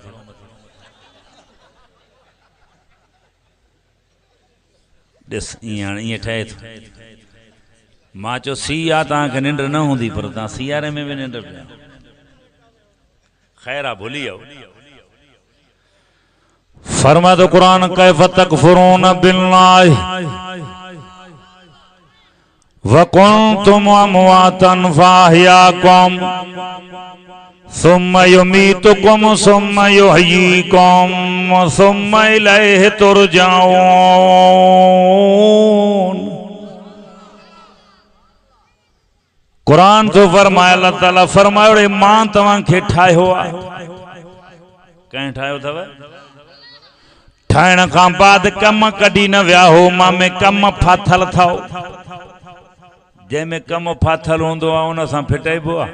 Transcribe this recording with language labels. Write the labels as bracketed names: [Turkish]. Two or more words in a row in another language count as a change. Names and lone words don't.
[Sindhi] ॾिस ईअं ठहे थो। मां चयो सी आहे तव्हांखे निंड न हूंदी, पर तव्हां सियारे में बि निंड पिया। ख़ैर आहे, भुली वियो। फरमाए थो [Arabic] قل كيف تكفرون بالله وكنتم أمواتا فأحياكم ثم يميتكم ثم يحييكم ثم إليه ترجعون. [Sindhi] कुरान तो फरमाया, अल्लाह ताला फरमायो मां तवां खे ठाहियो आहे। कंहिं ठाहियो अथव? ठाहिण खां बाद कम कढी न विया हो, मां में कम फाथल अथव। जंहिंमें कम फाथल हूंदो आहे उन सां फिटाइबो आहे।